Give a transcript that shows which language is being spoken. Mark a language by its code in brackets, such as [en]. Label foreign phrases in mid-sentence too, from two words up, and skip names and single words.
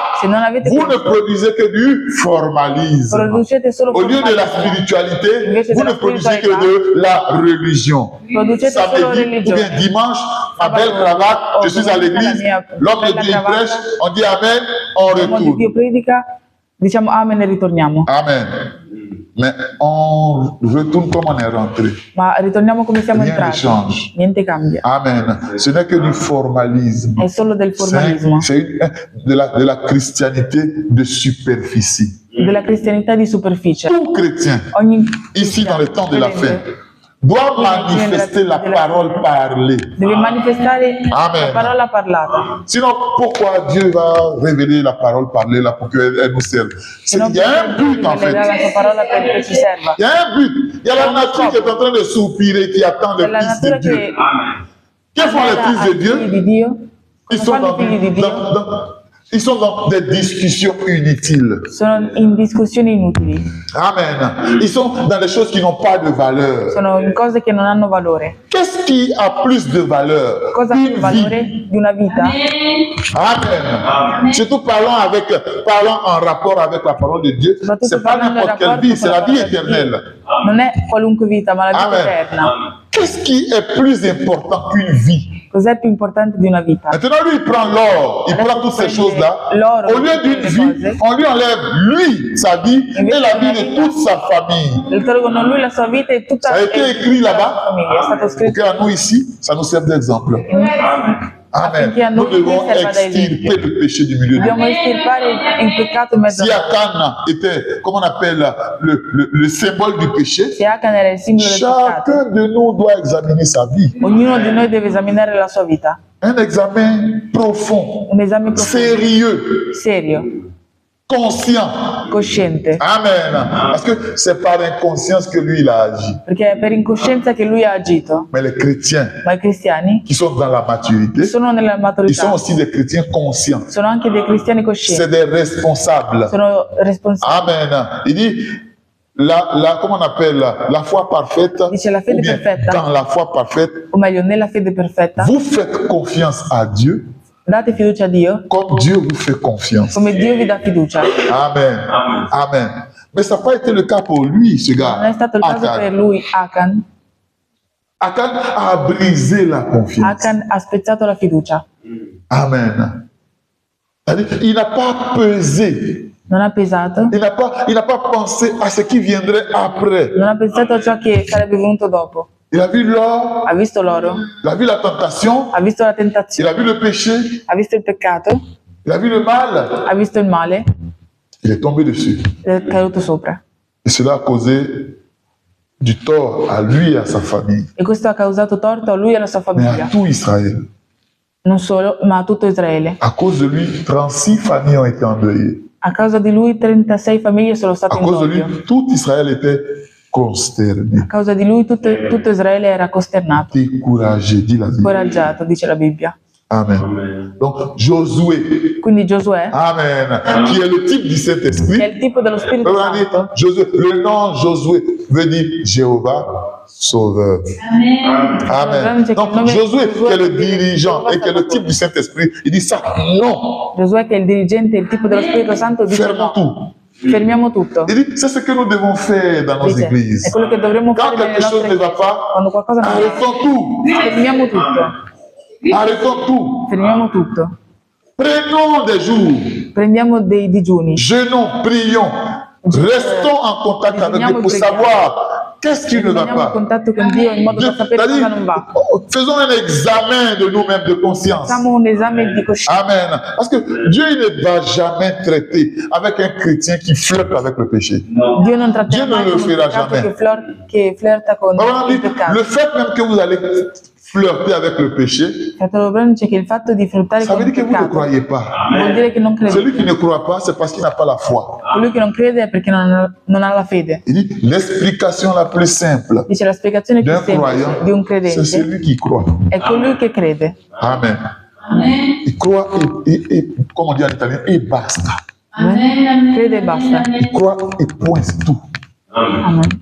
[it] Se non avete [fr] vous ne [it] questo, [fr] produisez que du formalisme. [it] producete solo [fr] Au lieu de la [it] formalismo. [fr] spiritualité, [it] Invece [fr] vous ne [it] della [fr] produisez que [it] spiritualità, [fr] de la religion. [it] producete solo [fr] Samedi ou [it] religione. [fr] bien dimanche, ma belle [it] Sabato, [fr] cravate, je suis à [it] domenica, la [fr] l'église, [it] mia [fr] l'homme de [it] bella [fr] Dieu il [it] cravatta. [fr] prêche, on dit Amen, on [it] L'uomo di Dio [fr] retourne. [it] predica, diciamo amen e ritorniamo. [fr] Amen. Mais on retourne comme on est rentré. [it] Ma ritorniamo come siamo [fr] Rien ne [it] entrati. [fr] change. [it] Niente cambia. [fr] Amen. Ce n'est que du formalisme. [it] È solo del formalismo, [fr] C'est de la christianité de superficie. [it] della cristianità di superficie. [fr] Tout chrétien, [it] Ogni [fr] ici dans le temps de la fin, [it] credente [fr] doit manifester la parole parlée. [it] deve manifestare [fr] Amen. [it] la parola parlata. [fr] Sinon, pourquoi Dieu va révéler la parole parlée là pour qu'elle nous serve? [it] Se non [fr] Il y a un but en [it] rivelerà la [fr] fait. [it] sua parola perché ci serva. [fr] Il y a un but. Il y a la nature qui est en train de soupirer, qui attend [it] È [fr] les [it] la [fr] fils de [it] natura [fr] Dieu. [it] che [fr] Que font les fils de [it] ai figli [fr] Dieu? [it] di Dio, [fr] Ils sont [it] fanno i figli di Dio, [fr] ils sont dans des discussions inutiles. [it] sono in discussioni inutili, [fr] Amen. Ils sont dans des choses qui n'ont pas de valeur. [it] sono in cose che non hanno valore. [fr] Qu'est-ce qui a plus de valeur? [it] Cosa ha [fr] Une [it] più [fr] vie. [it] valore di una vita? [fr] Amen. Surtout parlons en rapport avec la parole de Dieu. [it] Soprattutto [fr] C'est pas [it] parlando in [fr] n'importe quelle [it] rapporto [fr] vie, c'est [it] con [fr] la [it] la [fr] vie [it] parola di Dio. [fr] éternelle. [it] Non è qualunque vita, ma la vita [fr] Amen. [it] eterna. [fr] Qu'est-ce qui est plus important qu'une vie? [it] Cos'è più importante di una vita? [fr] Maintenant, lui, il prend l'or, il prend toutes ces choses-là. [it] L'oro, [fr] Au lieu d'une [it] le [fr] vie, [it] cose. [fr] on lui enlève lui, sa vie et la vie de toute sa famille. [it] Il tolgono lui la sua vita e tutta [fr] Ça a été [it] e [fr] écrit [it] tutta la [fr] là-bas. [it] sua famiglia. È stato [fr] Pour [it] scritto [fr] qu'à nous ici, ça nous serve d'exemple. Amen. [it] Affinché a [fr] Nous [it] noi [fr] devons [it] serva da [fr] extirper [it] esempio. [fr] le péché du milieu de [it] Dobbiamo estirpare il peccato in mezzo [fr] Si [it] a noi. [fr] Achan était, comment on appelle, le symbole du péché, [it] Se Achan era il simbolo del peccato, [fr] chacun de nous doit examiner sa vie. [it] ognuno di noi deve esaminare la sua vita. [fr] Un examen profond, [it] Un esame profondo, [fr] sérieux, [it] serio, [fr] conscient. [it] cosciente. [fr] Amen. Parce que c'est par inconscience que lui, il a agi. [it] Perché è per incoscienza che lui ha agito. [fr] Mais les chrétiens [it] Ma i cristiani [fr] qui sont dans la maturité, [it] sono nella [fr] ils sont [it] maturità, [fr] aussi des chrétiens conscients. [it] sono anche dei cristiani [fr] C'est [it] coscienti, [fr] des responsables. [it] sono responsabili. [fr] Amen. Il dit, comment on appelle, la foi parfaite, [it] Dice la fede [fr] ou bien [it] perfetta. [fr] dans la foi parfaite, [it] O meglio, nella fede perfetta, [fr] vous faites confiance à Dieu [it] date fiducia a Dio [fr] comme Dieu vous fait confiance. [it] come Dio vi dà fiducia. [fr] Amen. Amen. Mais ça n'a pas été le cas pour lui, ce [it] Non è [fr] gars. [it] stato il caso per Achan. lui, Achan. [fr] Achan a brisé la confiance. [it] Achan ha spezzato la fiducia. [fr] Amen. C'est-à-dire, il n'a pas pesé. [it] Non ha pesato, [fr] Il n'a pas pensé à ce qui viendrait après. [it] non ha pensato a ciò che sarebbe venuto dopo. [fr] Il a vu l'or, [it] Ha visto l'oro, [fr] il a vu la tentation, [it] ha visto la [fr] il [it] tentazione, [fr] a vu le péché, [it] ha visto il peccato, [fr] il a vu le mal. [it] ha visto il male, [fr] Il est tombé dessus. [it] è caduto sopra. [fr] Et cela a causé du tort à lui et à sa famille, [it] E questo ha causato torto a lui e alla sua [fr] mais à [it] famiglia. [fr] tout Israël. [it] Non solo, ma a tutto Israele. [fr] À cause de lui, 36 familles ont été endeuillées. [it] A causa di lui 36 famiglie sono state [fr] À [it] in [fr] cause de lui, [it] doppio. [fr] tout Israël était consterné, [it] A causa di lui tutto Israele era costernato, [fr] découragé, dit la Bible. [it] scoraggiato, dice la Bibbia. [fr] Amen. Donc, Josué. [it] Quindi Giosuè, [fr] Amen. Qui est le type du [it] che è [fr] Saint-Esprit. [it] il tipo dello Spirito [fr] On dit, [it] Santo. [fr] Josué, le nom Josué veut dire Jéhovah Sauveur. Amen. Donc, Josué, qui est le dirigeant et qui est le type du Saint-Esprit, il dit ça, non. [it] Giosuè, che è il dirigente, il tipo dello Spirito Santo, dice [fr] Fermons [it] no, [fr] tout. [it] fermiamo tutto. [fr] Il dit, c'est ce que nous devons faire dans nos [it] Dice, è [fr] églises. [it] quello che dovremmo [fr] Quand [it] fare nelle [fr] quelque chose [it] nostre [fr] ne va [it] chiese. [fr] pas, [it] Quando qualcosa non va, [fr] arrêtons tout. [it] fermiamo tutto. [fr] Arrêtons tout. [it] Fermiamo tutto. [fr] Prenons des jours. [it] Prendiamo dei digiuni. [fr] Jeûnons, prions. Restons en contact avec Dieu pour savoir qu'est-ce qui ne va [it] Rimaniamo in [fr] pas. [it] contatto con Dio in modo da sapere cosa non va. [fr] Faisons un examen de nous-mêmes de conscience. [it] Facciamo un esame di coscienza. [fr] Amen. Parce que Dieu il ne va jamais traiter avec un chrétien qui flirte avec le péché. [it] Dio non tratterà Dio non mai lo con un farà peccato [fr] jamais. [it] che flirta con [fr] Vraiment, [it] il peccato. [fr] le fait même que vous allez flirter avec le péché, [it] Fratello Branco dice che il fatto di flirtare [fr] ça [it] con [fr] veut [it] il [fr] dire que vous ne [it] peccato [fr] croyez pas. [it] vuol dire che non crede. [fr] Celui qui ne croit pas, c'est parce qu'il n'a pas la foi. [it] Colui che non crede è perché non ha la fede. [fr] Il dit l'explication la plus simple [it] Dice la spiegazione più [fr] d'un [it] semplice di un [fr] croyant, c'est [it] credente [fr] celui qui croit. [it] è colui che crede. [fr] Amen. Il croit et comme on dit en italien, et basta. [it] Amen. Crede e basta. [fr] Il croit et point, c'est tout. Amen.